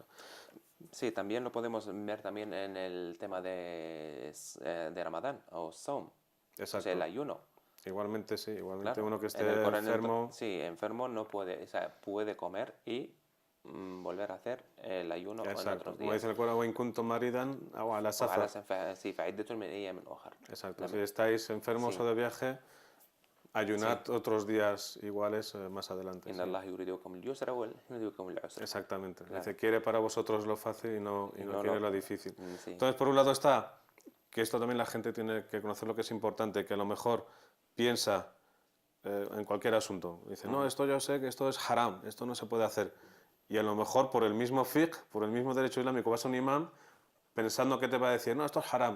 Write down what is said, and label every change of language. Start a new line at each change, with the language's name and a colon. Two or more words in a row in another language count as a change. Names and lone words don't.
Spanish: Sí, también lo podemos ver también en el tema de Ramadán o Saum, o sea, el ayuno. Igualmente, sí, igualmente Claro, uno que esté en el Corán, enfermo. Sí, enfermo no puede, o sea, puede comer y volver a hacer el ayuno en Exacto. otros Como días. dice el Corán,
Arabic: وإن كنتم مريضا أو على وعلى سفر. sí, فعدة من أيام أخر.
Spanish: Exacto. Si estáis enfermos Sí. o de viaje, ayunad otros días iguales más adelante.
Arabic: إن
Spanish: Sí.
Arabic: الله يريد بكم اليسر ويريد بكم العسر.
Spanish: Exactamente. Claro. Dice, quiere para vosotros lo fácil y no no quiere lo difícil. Sí. Entonces, por un lado está que esto también la gente tiene que conocer lo que es importante, que a lo mejor piensa en cualquier asunto. Dice, no, esto yo sé que esto es haram, esto no se puede hacer. Y a lo mejor por el mismo fiqh, por el mismo derecho islámico, vas a un imán pensando que te va a decir, no, esto es haram.